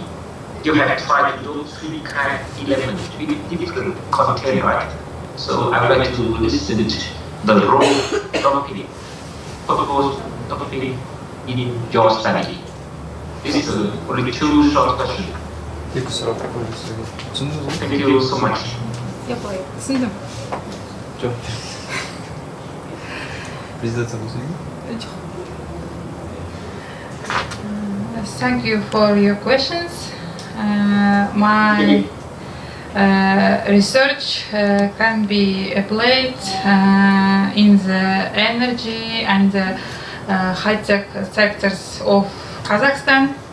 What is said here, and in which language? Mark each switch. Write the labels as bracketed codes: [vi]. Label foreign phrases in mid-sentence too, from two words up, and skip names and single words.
[en] You have tried to do 3 kind of elements with different content, right? So I would like to listen to the role of doctrine, proposed doctrine in your study. This is only two short questions. [kk] екі сұрақ қойдыңыз. Түсіндіңіз бе? [en] Thank you so much. [kk] түсіндім. Жоқ. Презентация болсын. [en] Thank you for your questions. My research can be applied in the energy and high-tech sectors of Kazakhstan.